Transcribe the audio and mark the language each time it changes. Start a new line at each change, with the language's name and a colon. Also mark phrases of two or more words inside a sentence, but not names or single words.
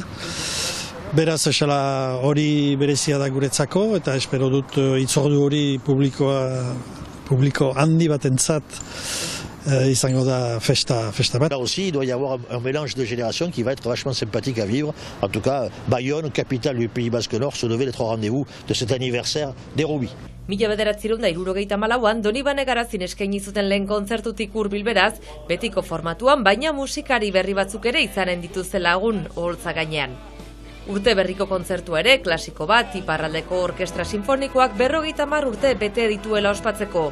Basque: Beraz esala hori berezia da guretzako eta espero dut hitzordu hori publiko handi batentzat izango da festa bat.
French: Là aussi, il doit y avoir un mélange de générations qui va être vachement sympathique à vivre. En tout cas, Bayonne, capitale du Pays Basque Nord, se devait d'être au rendez-vous de cet anniversaire d'Errobi.
Basque: 1974an Donibane Garazin eskaini zuten lehen kontzertutik hurbil beraz, betiko formatuan, baina musikari berri batzuk ere izanen dituzte lagun oholtza gainean. Urte berriko kontzertua ere, klasiko bat, iparraldeko orkestra sinfonikoak 50 urte bete dituela ospatzeko.